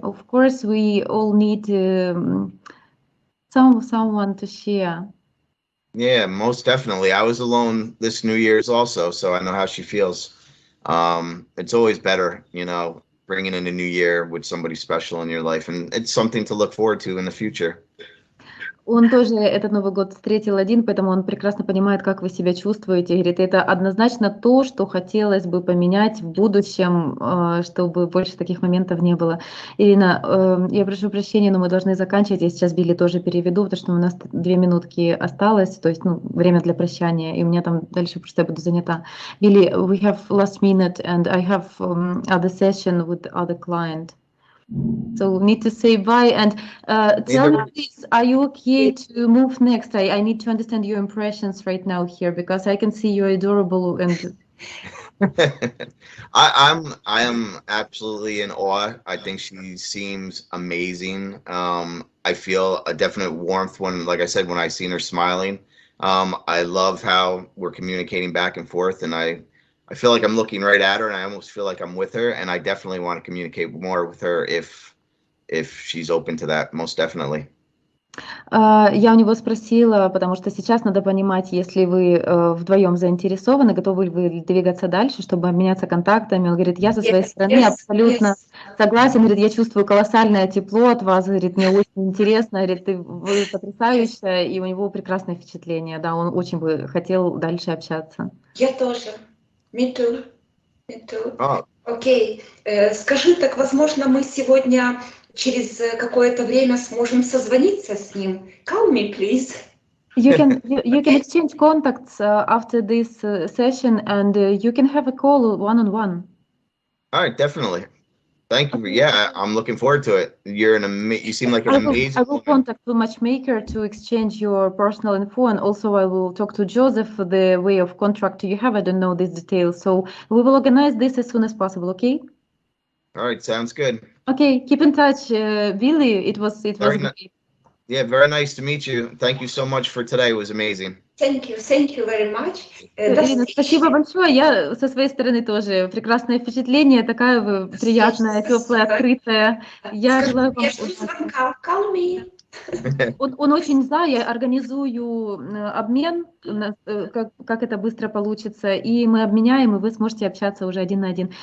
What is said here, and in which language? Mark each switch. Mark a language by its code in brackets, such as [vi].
[en] Of course, we all need someone to share. Yeah, most definitely. I was alone this New Year's also, so I know how she feels. It's always better, bringing in a new year with somebody special in your life, and it's something to look forward to in the future. [ru] Он тоже этот Новый год встретил один, поэтому он прекрасно понимает, как вы себя чувствуете. Говорит, это однозначно то, что хотелось бы поменять в будущем, чтобы больше таких моментов не было. Ирина, я прошу прощения, но мы должны заканчивать. Я сейчас Билли тоже переведу, потому что у нас 2 минутки осталось, то есть время для прощания, и у меня там дальше просто я буду занята. [en] Billy, we have last minute and I have other session with other client. So we need to say bye and tell me please, are you okay to move next? I need to understand your impressions right now here because I can see you're adorable and I am absolutely in awe. I think she seems amazing. I feel a definite warmth when, like I said, when I seen her smiling. I love how we're communicating back and forth, and I feel like I'm looking right at her, and I almost feel like I'm with her, and I definitely want to communicate more with her if she's open to that, most definitely. [ru] Я у него спросила, потому что сейчас надо понимать, если вы вдвоем заинтересованы, готовы ли вы двигаться дальше, чтобы обменяться контактами. Он говорит, я со своей стороны абсолютно согласен, говорит, я чувствую колоссальное тепло от вас, говорит, мне очень интересно, говорит, вы потрясающая, и у него прекрасное впечатление, да, он очень бы хотел дальше общаться. Я тоже. [en] Me too. Me too. Окей. [ru] Скажи, так, возможно, мы сегодня через какое-то время сможем созвониться с ним. [en] Call me, please. You can exchange contacts after this session, and you can have a call one-on-one. All right, definitely. Thank you. Yeah, I'm looking forward to it. You seem like an amazing. I will contact the matchmaker to exchange your personal info, and also I will talk to Joseph for the way of contract you have. I don't know these details, so we will organize this as soon as possible. Okay? All right, sounds good. Okay, keep in touch, Billy. It was great. Yeah, very nice to meet you. Thank you so much for today. It was amazing. Thank you very much. [ru] Ирина, спасибо большое. Я со своей стороны тоже прекрасное впечатление, такая вы приятная, теплая, открытая. Я желаю вам удачи. [en] Call me. [ru] Он очень за, я организую обмен, как это быстро получится, и мы обменяем, и вы сможете общаться уже один на один.